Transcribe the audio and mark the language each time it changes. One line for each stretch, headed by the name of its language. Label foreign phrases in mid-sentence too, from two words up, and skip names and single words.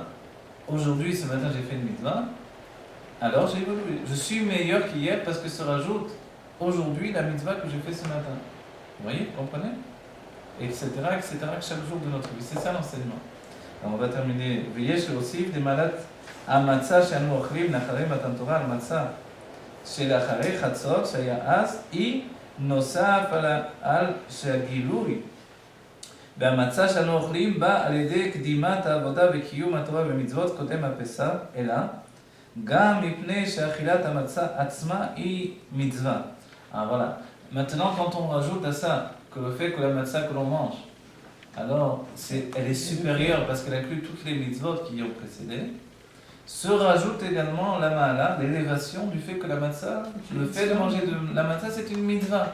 French: Aujourd'hui, ce matin, j'ai fait une mitzvah. Alors j'ai évolué. Je suis meilleur qu'hier parce que se rajoute aujourd'hui la mitzvah que j'ai fait ce matin. Vous voyez, vous comprenez? Etc., chaque jour de notre vie. C'est ça l'enseignement. Alors on va terminer.
Hebrew: ויש להוסיף
French: des malades
Hebrew: המצה שאנו אוכלים לאחרי מתן תורה על מצה שלאחרי חצות שהיה אז היא נוסף על שהגילוי והמצה שאנו אוכלים בא על ידי קדימת העבודה וקיום התורה ומצוות קודם הפסח אלא גם מפני שאכילת המצה עצמה היא מצווה.
French: Alors voilà. Maintenant quand on rajoute à ça que le fait que la matzah que l'on mange, alors elle est supérieure parce qu'elle inclut toutes les mitzvot qui y ont précédé, se rajoute également la ma'ala, l'élévation du fait que la matzah, le fait de manger de la matzah, c'est une mitzvah.